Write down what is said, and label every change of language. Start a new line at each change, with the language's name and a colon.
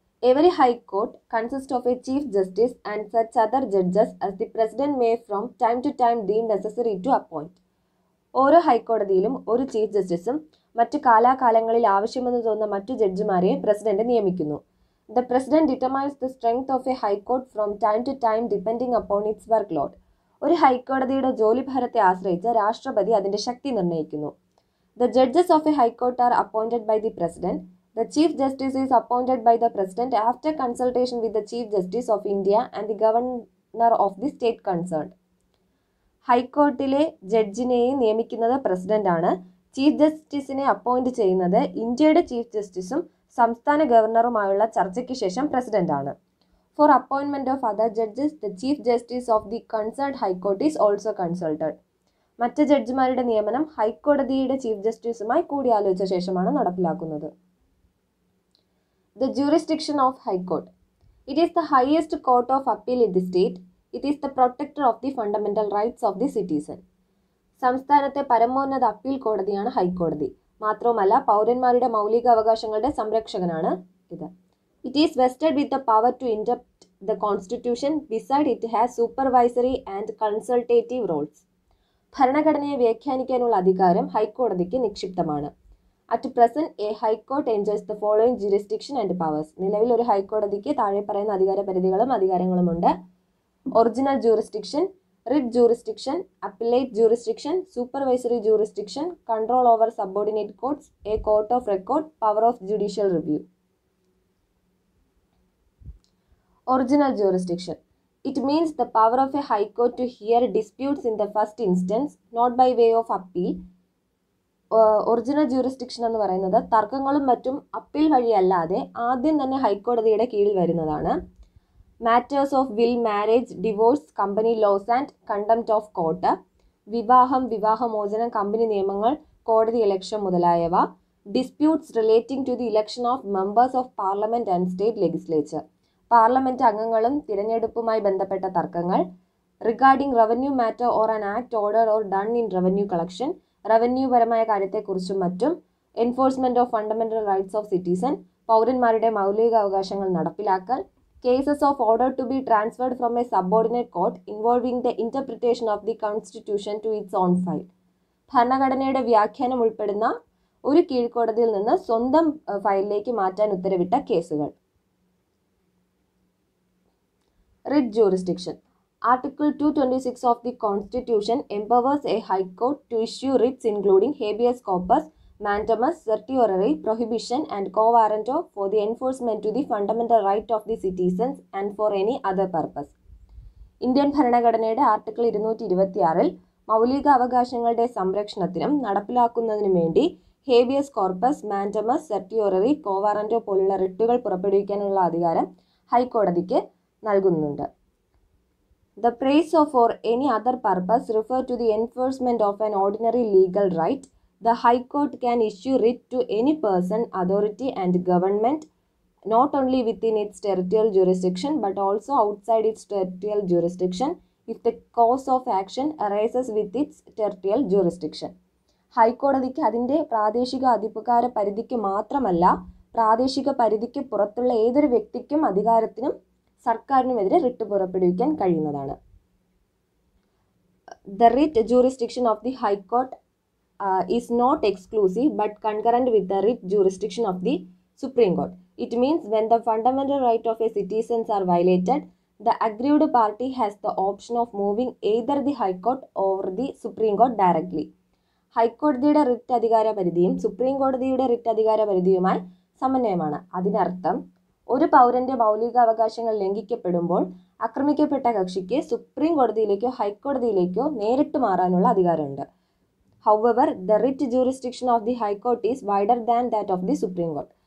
English: Every High Court consists of a Chief Justice and such other judges as the President may from time to time deem necessary to appoint.
Malayalam: ഓരോ ഹൈക്കോടതിയിലും ഒരു chief ജസ്റ്റിസും മറ്റു കാലാകാലങ്ങളിൽ ആവശ്യമെന്ന് തോന്നുന്ന മറ്റു ജഡ്ജിമാരെ president നിയമിക്കുന്നു.
English: The President determines the strength of a High Court from time to time depending upon its workload.
Malayalam: ഒരു ഹൈക്കോടതിയുടെ ജോലിഭാരത്തെ ആശ്രയിച്ച് രാഷ്ട്രപതി അതിന്റെ ശക്തി നിർണ്ണയിക്കുന്നു.
English: The judges of a high court are appointed by the president. The chief justice is appointed by the president after consultation with the chief justice of India and the governor of the state concerned.
Malayalam: ഹൈക്കോർട്ടിലെ ജഡ്ജിനെയും നിയമിക്കുന്നത് president ആണ്. Chief ജസ്റ്റിസിനെ appoint ചെയ്യുന്നത് ഇന്ത്യയുടെ chief ജസ്റ്റിസും സംസ്ഥാന ഗവർണറുമായുള്ള ചർച്ചയ്ക്ക് ശേഷം president ആണ്.
English: For appointment of other judges, the Chief Justice of the concerned High Court is also consulted.
Malayalam: മറ്റ് ജഡ്ജിമാരുടെ നിയമനം ഹൈക്കോടതിയുടെ ചീഫ് ജസ്റ്റിസുമായി കൂടിയാലോചിച്ച ശേഷമാണ് നടപ്പിലാക്കുന്നത്.
English: The jurisdiction of High Court. It is the highest court of appeal in the state. It is the protector of the fundamental rights of the citizen.
Malayalam: സംസ്ഥാനത്തെ പരമോന്നത appeal കോടതിയാണ് ഹൈക്കോടതി. മാത്രവുമല്ല പൗരന്മാരുടെ മൗലിക അവകാശങ്ങളുടെ സംരക്ഷകനാണ് ഇത്.
English: It is vested with the power to interpret the constitution. Besides, it has supervisory and consultative roles.
Malayalam: ഭരണഘടനയെ വ്യാഖ്യാനിക്കാനുള്ള അധികാരം ഹൈക്കോടതിക്ക് നിക്ഷിപ്തമാണ്.
English: At present, a high court enjoys the following jurisdiction and powers.
Malayalam: നിലവിൽ ഒരു ഹൈക്കോടതിക്ക് താഴെ പറയുന്ന അധികാരങ്ങളുമുണ്ട്.
English: Original jurisdiction, writ jurisdiction, appellate jurisdiction, supervisory jurisdiction, control over subordinate courts, a court of record, power of judicial review. Original jurisdiction. It means the power of a high court to hear disputes in the first instance, not by way of appeal.
Malayalam: Original jurisdiction എന്ന് പറയുന്നത് തർക്കങ്ങളും മറ്റും appeal വഴിയല്ലാതെ ആദ്യം തന്നെ ഹൈക്കോടതിയുടെ കീഴിൽ വരുന്നതാണ്.
English: matters of will, marriage, divorce, company laws and contempt of court,
Malayalam: വിവാഹം, വിവാഹമോചനം, കമ്പനി നിയമങ്ങൾ, കോടതി ഇലക്ഷൻ മുതലായവ.
English: Disputes relating to the election of members of parliament and state legislature.
Malayalam: Parliament അംഗങ്ങളും തിരഞ്ഞെടുപ്പുമായി ബന്ധപ്പെട്ട തർക്കങ്ങൾ.
English: regarding revenue matter or an act order or done in revenue collection,
Malayalam: revenue പരമായ കാര്യത്തെക്കുറിച്ചും മറ്റും.
English: enforcement of fundamental rights of citizen,
Malayalam: പൗരന്മാരുടെ മൗലിക അവകാശങ്ങൾ നടപ്പിലാക്കൽ.
English: Cases of order to be transferred from a subordinate court involving the interpretation of the constitution to its own file.
Malayalam: ഭരണഘടനയുടെ വ്യാഖ്യാനം ഉൾപ്പെടുന്ന ഒരു കീഴ്ക്കോടതിയിൽ നിന്ന് സ്വന്തം ഫയലിലേക്ക് മാറ്റാൻ ഉത്തരവിട്ട കേസുകൾ.
English: Writ jurisdiction. Article 226 of the Constitution empowers a High Court to issue writs including habeas corpus, mandamus, certiorari, prohibition and quo warranto for the enforcement to the fundamental right of the citizens and for any other purpose.
Malayalam: Indian ഭരണഘടനയുടെ article 226 മൗലിക അവകാശങ്ങളുടെ സംരക്ഷണത്തിനും നടപ്പിലാക്കുന്നതിനും വേണ്ടി habeas corpus, mandamus, സെർട്ടിയോററി, കോ വാറന്റോ പോലുള്ള റിട്ടുകൾ പുറപ്പെടുവിക്കാനുള്ള അധികാരം ഹൈക്കോടതിക്ക് നൽകുന്നുണ്ട്.
English: The praise of or any other purpose refer to the enforcement of an ordinary legal right. The High Court can issue writ to any person, authority and government not only within its territorial jurisdiction but also outside its territorial jurisdiction if the cause of action arises with its territorial jurisdiction.
Malayalam: ഹൈക്കോടതിക്ക് അതിൻ്റെ പ്രാദേശിക അധികാര പരിധിക്ക് മാത്രമല്ല പ്രാദേശിക പരിധിക്ക് പുറത്തുള്ള ഏതൊരു വ്യക്തിക്കും അധികാരത്തിനും സർക്കാരിനുമെതിരെ റിട്ട് പുറപ്പെടുവിക്കാൻ കഴിയുന്നതാണ്.
English: The writ jurisdiction of the High Court is not exclusive but concurrent with the writ jurisdiction of the Supreme Court. It means when the fundamental right of a citizens are violated, the aggrieved party has the option of moving either the High Court or the Supreme Court directly.
Malayalam: ഹൈക്കോടതിയുടെ writ അധികാര പരിധിയും supreme കോടതിയുടെ writ അധികാര പരിധിയുമായി സമന്വയമാണ്. അതിനർത്ഥം ഒരു പൗരന്റെ മൗലികാവകാശങ്ങൾ ലംഘിക്കപ്പെടുമ്പോൾ ആക്രമിക്കപ്പെട്ട കക്ഷിക്ക് സുപ്രീം കോടതിയിലേക്കോ ഹൈക്കോടതിയിലേക്കോ നേരിട്ട് മാറാനുള്ള അധികാരമുണ്ട്.
English: However, the writ jurisdiction of the High Court is wider than that of the Supreme Court.